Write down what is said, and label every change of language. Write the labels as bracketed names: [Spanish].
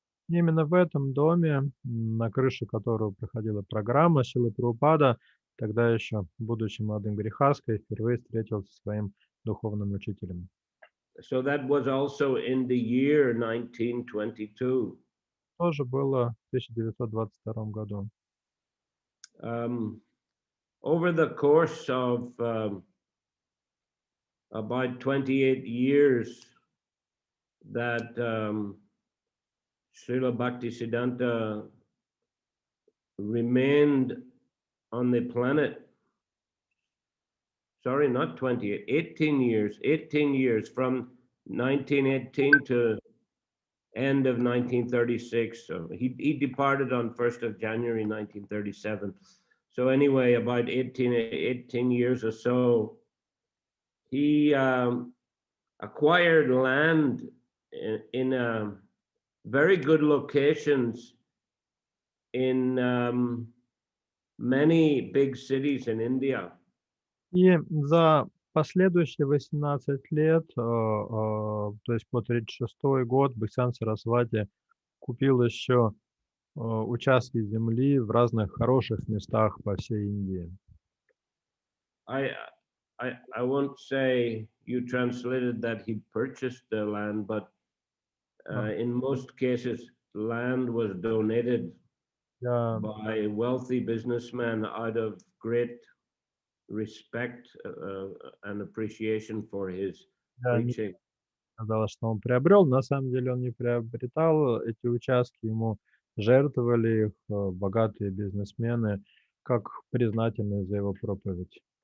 [Russian] Именно в этом доме, на крыше которого проходила программа, Шрила Прабхупада, тогда еще, будучи молодым грехаской, впервые встретился со своим духовным учителем. [English] So that was also in the year 1922. [Russian] Тоже было в 1922 году. [English] Over the course of about 28 years that Srila Bhaktisiddhanta remained on the planet. Sorry, not 28, 18 years from 1918 to end of 1936. So he departed on 1st of January 1937. So anyway, about 18 years or so, he acquired land in very good locations in many big cities in India. [Russian] И за последующие 18 лет, то есть по 1936 год, Бхактисиданта Сарасвати купил еще участки земли в разных хороших местах по всей Индии. [English] I won't say you translated that he purchased the land, but in most cases, land was donated by wealthy businessmen out of great respect and appreciation for his preaching. [Russian] Сказал, что он приобрел, на самом деле он не приобретал эти участки, ему жертвовали их богатые бизнесмены, как признательные за его проповедь.